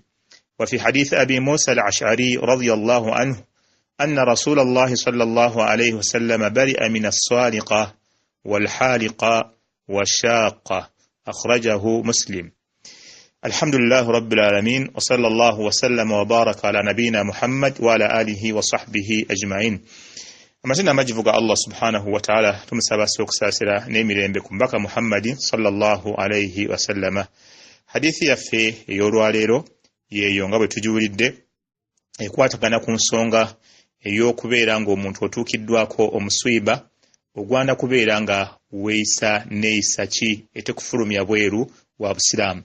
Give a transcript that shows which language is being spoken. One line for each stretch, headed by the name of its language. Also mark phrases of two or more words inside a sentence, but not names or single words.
Arabic: وفي حديث أبي موسى الأشعري رضي الله عنه أن رسول الله صلى الله عليه وسلم برئ من السارقة والحالقة والشاقة. أخرجه مسلم. الحمد لله رب العالمين، وصلى الله وسلم وبارك على نبينا محمد وعلى آله وصحبه أجمعين.
Ganda: Amazina amajivuga
Arabic: الله سبحانه وتعالى
Ganda: tumusaba sokusasira n'emirembe ku mbaka Muhammad
Arabic: صلى الله عليه وسلم.
Ganda: Hadithi yaffe ey'olwaleero yeeyo nga bwe tujuwulidde ekwatagana ku nsonga ey'okubeera ng'omuntu otuukiddwako omuswiba ogwanda kubeera nga weeyisa neeyisa ki etekufulumya bweru wa Busiraamu.